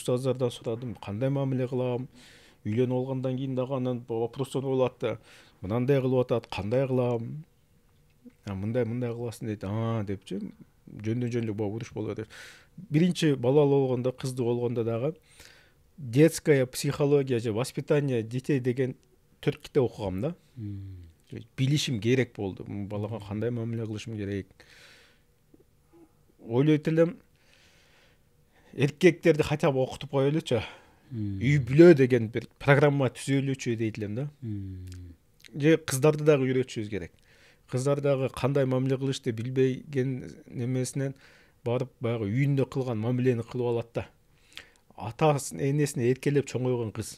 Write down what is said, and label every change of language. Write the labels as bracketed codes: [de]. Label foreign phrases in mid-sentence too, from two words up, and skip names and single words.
[ky] Устаздардан сурадым, кандай мамиле кылам. Үйлөнүп алгандан кийин дагы анан вопростор болот да. Мындай кылып атат, кандай кылам? Мындай кыласың дейт. Депчи, жөндөн эле уруш болот деп. Биринчи балалуу болгондо, кыздуу болгондо дагы [ru] детская психология [ky] же [ru] воспитание детей [ky] деген 4 китеп окугам да. Билишим керек болду. Балага кандай мамиле кылышым керек. Ойлойт элем, эркектерди [ru] хотя бы [ky] окутуп коелучу. Үй бүлө деген бир программа түзөлүүчү дейт элем да. Же кыздарды дагы үйрөтүшүбүз керек. Кыздар дагы кандай мамиле кылышты билбеген немесинен барып баягы үйүндө кылган мамилени кылып алат да. Атасын, энесине эркелеп чоңойгон кыз.